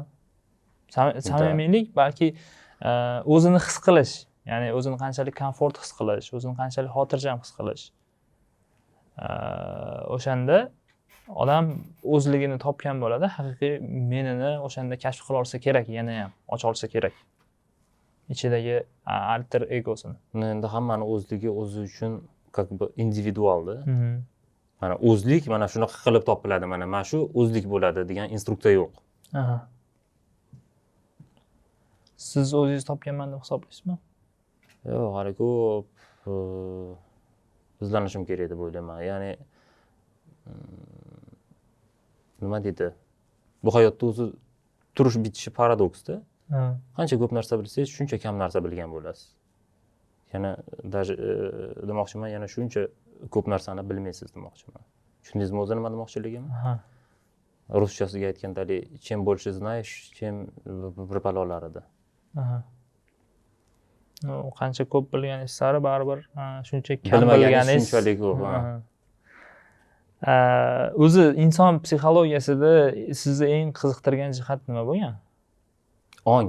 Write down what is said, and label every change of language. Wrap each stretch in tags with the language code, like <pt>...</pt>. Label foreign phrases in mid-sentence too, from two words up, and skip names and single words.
<uz>Samimiylik balki o'zini his qilish, ya'ni o'zini qanchalik komfort his qilish, o'zini qanchalik xotirjam his qilish. O'shanda odam o'zligini topgan bo'ladi, haqiqiy menini o'shanda kashf qila olsa kerak, yana ham ocha olsa kerak. Ichidagi alter egosini. Endi hammani o'zligi o'zi uchun</uz> <ru>как бы</ru> <uz>individualda. Mhm. Mana o'zlik mana shunaqa qilib topiladi, mana shu o'zlik bo'ladi degan instruksiya yo'q. Aha. Siz o'zingiz topganman deb hisoblaysizmi? Yo'q, hali ko'p izlanishim kerak deb o'ylayman. Ya'ni nima deydi? Bu hayotda o'zi turish bitishi paradoksda. Qancha ko'p narsa bilsangiz, shuncha kam narsa bilgan bo'lasiz. Yana даже demoqchiman, yana shuncha ko'p narsani bilmaysiz demoqchiman. Tushundingizmi o'zi nima demoqchiligimni? Aha. Ruschasiga aytganda,</uz> <ru>чем больше знаешь, чем</ru> <uz>bir balolar edi. Aha. Qancha ko'p bilganingiz sari baribir shuncha kam Bilmaganingiz bilganingiz shunchalik ko'p. O'zi inson psixologiyasida sizni eng qiziqtirgan jihat nima bo'lgan? Ong.</uz>